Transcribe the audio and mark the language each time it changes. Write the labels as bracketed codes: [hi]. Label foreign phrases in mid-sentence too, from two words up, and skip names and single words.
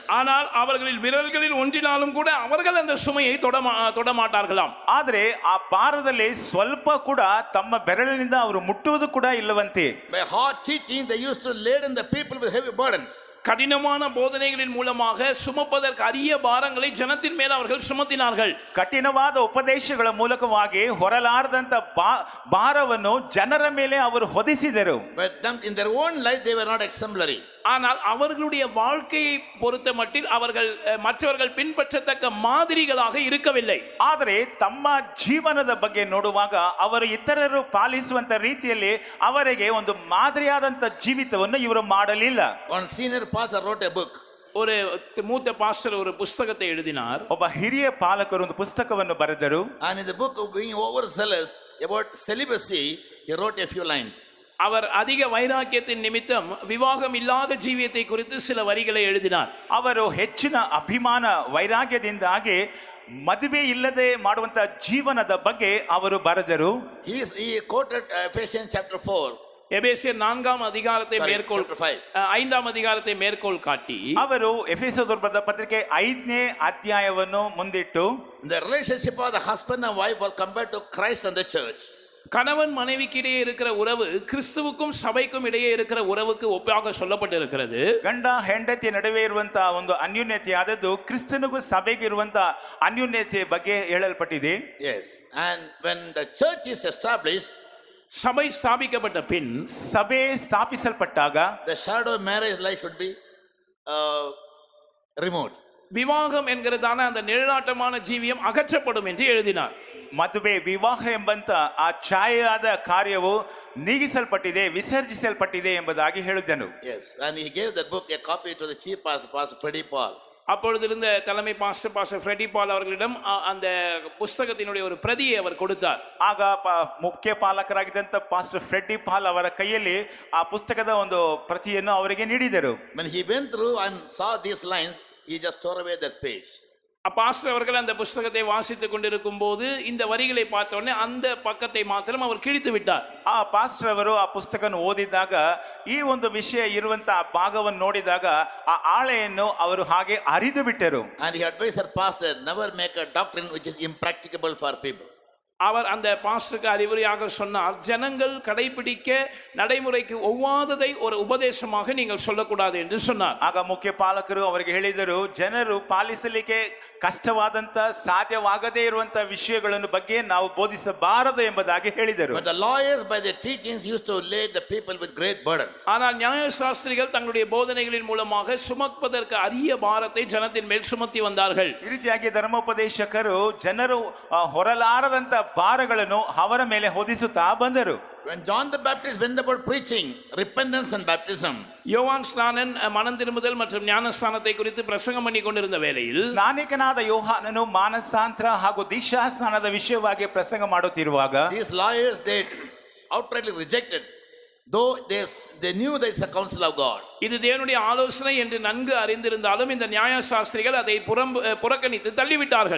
[ta] ஆனால் அவர்களின் விரல்களில் ஒன்றினாலும் கூட அவர்கள் அந்த சுமையை தொட மாட்டார்களாம். [kn] ಆದರೆ ಆ ಭಾರದಲ್ಲಿ ಸ್ವಲ್ಪ ಕೂಡ ತಮ್ಮ ಬೆರಳಿನಿಂದ ಅವರು ಮುಟ್ಟುವುದು ಕೂಡ ಇಲ್ಲವಂತೆ. [en] By hard teaching they used to laden the people with heavy burdens. [ta] கடினமான போதனைகளின் மூலமாக சுமப்பதற்கு அரிய பாரங்களை ஜனத்தின் மேல் அவர்கள் சுமத்தினார்கள். [kn] ಕಠಿಣವಾದ ಉಪದೇಶಗಳ ಮೂಲಕವಾಗಿ ಹೊರಲಾರದಂತ ಭಾರವನ್ನು ಜನರ ಮೇಲೆ ಅವರು ಹೊದಿಸಿದರು. [en] But them in their own life they were not exemplary. [ta] ஆனால் அவர்களுடைய வாழ்க்கையை பொறுத்த மட்டில் அவர்கள் மற்றவர்கள் பின்பற்றத்தக்க மாதிரிகளாக இருக்கவில்லை. [kn] ಆದರೆ ತಮ್ಮ ಜೀವನದ ಬಗ್ಗೆ ನೋಡುವಾಗ ಅವರು ಇತರರು ಪಾಲಿಸುವಂತ ರೀತಿಯಲ್ಲಿ ಅವರಿಗೆ ಒಂದು ಮಾದರಿಯಾದಂತ ಜೀವಿತವನ್ನು ಇವರು ಮಾಡಲಿಲ್ಲ. [en] One senior pastor wrote a book. [ta] ஒரு மூத்த பாஸ்டர் ஒரு புத்தகத்தை எழுதினார். [kn] ಒಬ್ಬ ಹಿರಿಯ ಪಾಲಕರು ಒಂದು ಪುಸ್ತಕವನ್ನು ಬರೆದರು. [en] And in the book of being overzealous about celibacy he wrote a few lines. [ta] அவர் அதிக வைராக்கியத்தின் நிமித்தம் விவாகம் இல்லாத ஜீவியத்தை குறித்து சில வரிகளை எழுதினார். [kn] ಅವರು ಹೆಚ್ಚಿನ ಅಭಿಮಾನ ವೈರಾಗ್ಯದಿಂದಾಗಿ ಮದುವೆ ಇಲ್ಲದೆ ಮಾಡುವಂತ ಜೀವನದ ಬಗ್ಗೆ ಅವರು ಬರೆದರು. [en] He quoted Ephesians chapter 4. [ta] எபேசியர் 4ஆம் அதிகாரத்தை மேற்கோள் 5ஆம் அதிகாரத்தை மேற்கோள் காட்டி [kn] ಅವರು ಎಫೆಸದವರ ಬರೆದ ಪತ್ರಿಕೆ 5ನೇ ಅಧ್ಯಾಯವನ್ನು ಮುಂದಿಟ್ಟು [en] the relationship of the husband and wife was compared to Christ and the church. [ta] கணவன் மனைவிக்கு இடையே இருக்கிற உறவு கிறிஸ்துவுக்கும் சபைக்கும் இடையே இருக்கிற உறவுக்கு ஒப்பாக சொல்லப்பட்டிருக்கிறது. [kn] ಗಂಡ ಹೆಂಡತಿ ನಡುವೆ ಇರುವಂತ ಒಂದು ಅನ್ಯೋನ್ಯತೆ ಆದದ್ದು ಕ್ರಿಸ್ತನಿಗೂ ಸಭೆಗೆ ಇರುವಂತ ಅನ್ಯೋನ್ಯತೆ ಬಗ್ಗೆ ಹೇಳಲ್ಪಟ್ಟಿದೆ. [en] Yes, and when the church is established, [ta] சபை ஸ்தாபிக்கப்பட்ட பின் [kn] ಸಭೆ ಸ್ಥಾಪಿಸಲ್ಪಟ್ಟಾಗ [en] the shadow of marriage life should be removed. [ta] விவாகம் என்கிறதான அந்த நிழலாட்டமான ஜீவியம் அகற்றப்படும் என்று எழுதினார். [kn] ಮದುವೆ ವಿವಾಹ ಎಂಬಂತ ಆ ಛಾಯೆಯಾದ ಕಾರ್ಯವು ನೀಗಿಸಲ್ಪಟ್ಟಿದೆ, ವಿಸರ್ಜಿಸಲ್ಪಟ್ಟಿದೆ ಎಂಬುದಾಗಿ ಹೇಳಿದನು. [en] Yes, and he gave that book a copy to the chief pastor Freddie Paul. [ta] அப்பொழுது இருந்த தலைமை பாஸ்டர் ஃப்ரெடி பால் அவர்களிடம் அந்த புத்தகத்தினுடைய ஒரு பிரதியை அவர் கொடுத்தார். [kn] ಆಗ ಮುಖ್ಯ ಪಾಲಕರಾಗಿದ್ದಂತ ಪಾಸ್ಟರ್ ಫ್ರೆಡ್ಡಿ ಪಾಲ್ ಅವರ ಕೈಯಲ್ಲಿ ಆ ಪುಸ್ತಕದ ಒಂದು ಪ್ರತಿಯನ್ನು ಅವರಿಗೆ ನೀಡಿದರು. [en] When he went through and saw these lines, he just tore away that page. [ta] பாஸ்டர் அவர்கள் அந்த புத்தகத்தை வாசித்துக் கொண்டிருக்கும் போது இந்த வரிகளை பார்த்த உடனே அந்த பக்கத்தை மாத்திரம் அவர் கிழித்து விட்டார். [kn] ಆ ಪಾಸ್ಟರ್ ಅವರು ಆ ಪುಸ್ತಕವನ್ನು ಓದಿದಾಗ ಈ ಒಂದು ವಿಷಯ ಇರುವಂತ ಆ ಭಾಗವನ್ನು ನೋಡಿದಾಗ ಆ ಆಳೆಯನ್ನು ಅವರು ಹಾಗೆ ಅರಿದು ಬಿಟ್ಟರು. [en] And he advised her pastor never make a doctrine which is impracticable for people. [ta] அவர் அந்த பாஸ்டருக்கு அறிவுரையாக சொன்னார், ஜனங்கள் கடைபிடிக்க நடைமுறைக்கு ஒவ்வாததை ஒரு உபதேசமாக நீங்கள் சொல்லக்கூடாது என்று சொன்னார். [kn] ಆಗ ಮುಖ್ಯ ಪಾಲಕರು ಅವರಿಗೆ ಹೇಳಿದರು, ಜನರು ಪಾಲಿಸಲಿಕ್ಕೆ ಕಷ್ಟವಾದಂತ ಸಾಧ್ಯವಾಗದೇ ಇರುವಂತ ವಿಷಯಗಳನ್ನು ಬಗ್ಗೆ ನಾವು ಬೋಧಿಸಬಾರದು ಎಂಬುದಾಗಿ ಹೇಳಿದರು. [en] But the lawyers by their teachings used to lay the people with great burdens. [ta] ஆனால் நியாயசாஸ்திரிகள் தங்களுடைய போதனைகளின் மூலமாக சுமப்பதற்கு அரிய பாரத்தை ஜனத்தின் மேல் சுமத்தி வந்தார்கள். [kn] ಈ ರೀತಿಯಾಗಿ ಧರ್ಮೋಪದೇಶಕರು ಜನರು ಹೊರಲಾರದಂತ ಭಾರಗಳನ್ನು ಅವರ ಮೇಲೆ ಹೊದಿಸುತ್ತಾ ಬಂದರು. [en] When John the Baptist went about preaching repentance and baptism, [ta] யோவான் ஸ்நானன் மனம் திரும்புதல் மற்றும் ஞானஸ்நானத்தை குறித்து பிரசங்கம் பண்ணி கொண்டிருந்த வேளையில் [kn] ಸ್ನಾನಿಕನಾದ ಯೋಹಾನನು ಮಾನಸಾಂತರ ಹಾಗೂ ದೀಕ್ಷಾ ಸ್ನಾನದ ವಿಷಯವಾಗಿ ಪ್ರಸಂಗ ಮಾಡುತ್ತಿರುವಾಗ [en] these lawyers, they outrightly rejected, though they knew there is a counsel of God. [ta] இது தேவனுடைய ஆலோசனை என்று நன்கு அறிந்திருந்தாலும் இந்த நியாயசாஸ்திரிகள் அதை புறக்கணித்து தள்ளிவிட்டார்கள்.